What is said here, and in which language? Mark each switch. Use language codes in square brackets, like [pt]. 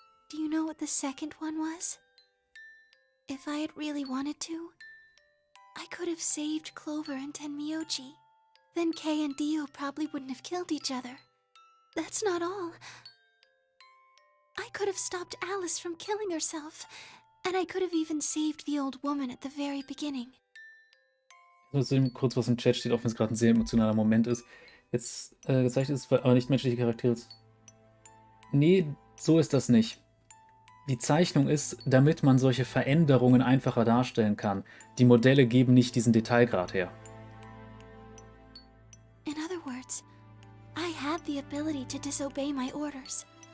[en] Do you know what the second one was? If I had really wanted to, I could have saved Clover and Tenmyoji. Then Kei and Dio probably wouldn't have killed each other. That's not all. I could have stopped Alice from killing herself, and I could have even saved the old woman at the very beginning. [de] Ich muss kurz was im Chat steht, auch wenn es gerade ein sehr emotionaler Moment ist. Jetzt gezeichnet ist, aber nicht menschliche Charaktere. Nee, so ist das nicht. Die Zeichnung ist, damit man solche Veränderungen einfacher darstellen kann. Die Modelle geben nicht diesen Detailgrad her. [en] In other words, I had the ability to disobey my orders.